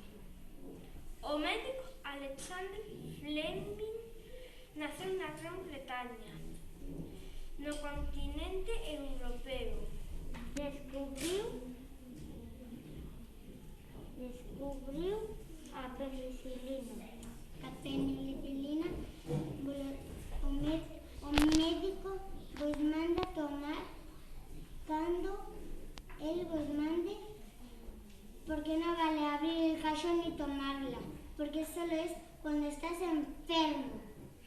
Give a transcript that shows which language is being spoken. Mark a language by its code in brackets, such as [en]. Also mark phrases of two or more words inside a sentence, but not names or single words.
[gl] O médico Alexander Fleming naceu na Gran Bretaña, no continente europeo. Descubriu a penicilina. A penicilina o médico vos manda tomar cando el vos mande, [es] porque no vale abrir el cajón y tomarla, porque solo es cuando estás enfermo.